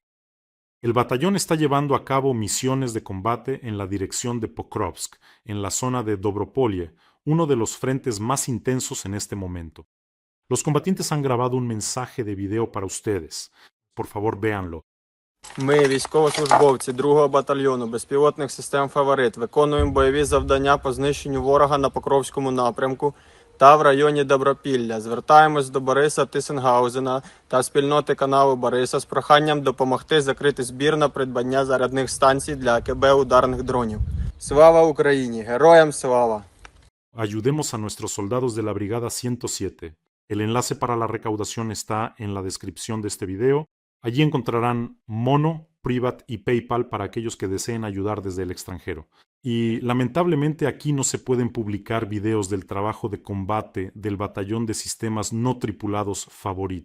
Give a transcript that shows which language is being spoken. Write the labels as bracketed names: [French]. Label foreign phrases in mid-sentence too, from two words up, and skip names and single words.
[Spanish] El batallón está llevando a cabo misiones de combate en la dirección de Pokrovsk, en la zona de Dobropolye, uno de los frentes más intensos en este momento. Los combatientes han grabado un mensaje de video para ustedes. Por favor, véanlo. [Ukrainian] Ми, військовослужбовці 2-го батальйону безпілотних систем «Фаворит», виконуємо бойові завдання по знищенню ворога на Покровському напрямку та в районі Добропілля. Звертаємось до Бориса Тисенгаузена та спільноти каналу Бориса з проханням допомогти закрити збір на придбання зарядних станцій для АКБ ударних дронів. Слава Україні! Героям слава! [Spanish] Ayudemos a nuestros soldados de la Brigada 107. El enlace para la recaudación está en la descripción de este video. Allí encontrarán Mono, Privat y PayPal para aquellos que deseen ayudar desde el extranjero. Y lamentablemente aquí no se pueden publicar videos del trabajo de combate del batallón de sistemas no tripulados Favorit.